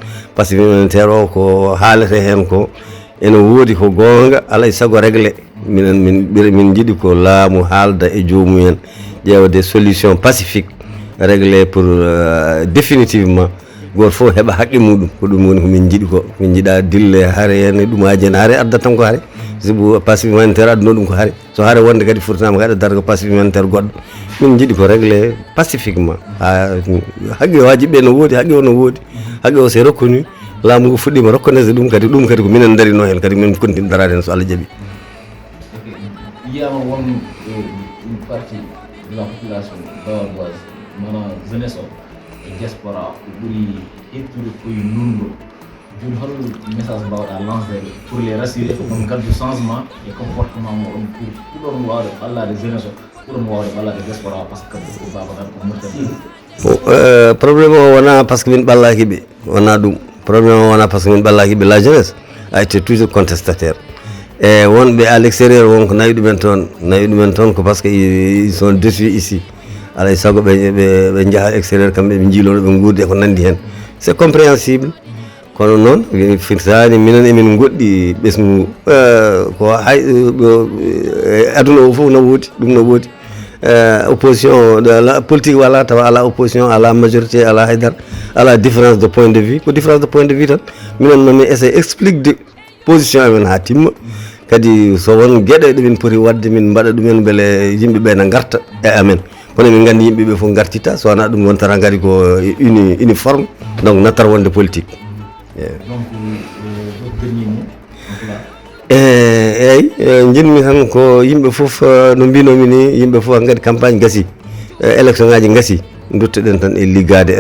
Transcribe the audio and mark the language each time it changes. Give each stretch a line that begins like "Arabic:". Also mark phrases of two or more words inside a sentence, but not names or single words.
Fula: o ko haalete hen ko ene woodi ko gonga alay saago réglé min jiiɗi ko laamu haalda e joomumen ƴeewa
French: des solutions pacifique réglé pour
Fula: définitivement goto fof heeɓa haqqe muɗum ko ɗum woni komin jiiɗi ko min jiiɗa dille haare hen ɗumaji en haare addata tan ko haare sibu
French: passif humanitaire
Fula: adduno ɗum ko haare so haare wonde kadi furtanama kadi addata ko
French: passif humanitaire
Fula: goɗɗo min jiiɗi ko
French: réglé pacifiquement
Fula: ha haqqe wajiɓe no woodi haqqe o no woodi haqqe o
French: c'est reconnu
Fula: laamu ngu fuɗɗima reconnaisse ɗum kadi ko minen darino hen kadi min continue darade hen so Allah jaaɓi yiyama won
French: une partie de la population bawaboise
Fula: mana jeunesse o e diaspora ko ɓuuri hettude koye nunɗo joni hol message mbawɗa lancede
French: pour les rassurer
Fula: ko ɗon gaddu changement e comportement moɗon pour ɗon wawde ɓallade jeunesse o ɓuuron wawde ɓallade diaspora
French: par ce que
Fula: ko babakat ko Mauritanie probléme o wona
French: par ce que
Fula: min ɓallaki ɓe wona ɗum probléme o wona
French: par ce que
Fula: min ɓallaki ɓe
French: la jeunesse a été toujours contestataire
Fula: e wonɓe
French: à l'extérieur
Fula: wonko nawi ɗumen toon ko
French: par ce que ils sont déçus ici
Fula: alay saago ɓe jaaha extérieur kamɓe ɓe jiilono ɓe guurdi e ko nandi hen
French: c'est compréhensible
Fula: kono noon firtani minen emin goɗɗi ɓesgu ko hay aduna o foof no woodi ɗum no woodi
French: opposition politique
Fula: wala tawa ala opposition ala majorité ala haydara ala
French: différence de point de vue
Fula: ko
French: différence de point de vue
Fula: tan minen nomi essaye explique de position amen ha timma kadi so won gueɗe ɗemin poti wadde min mbaɗa ɗumen beele yimɓeɓe ne garta e amen kono min gandi yimɓeɓe fof gartita so wona ɗum wontata gadi ko uniforme donc nattar wonde politique eyyi jinmi tan ko yimɓe fof no mbinomi ni yimɓe fof gadi campagne gasi élection ngaji gasi duttoɗen tan e liggade e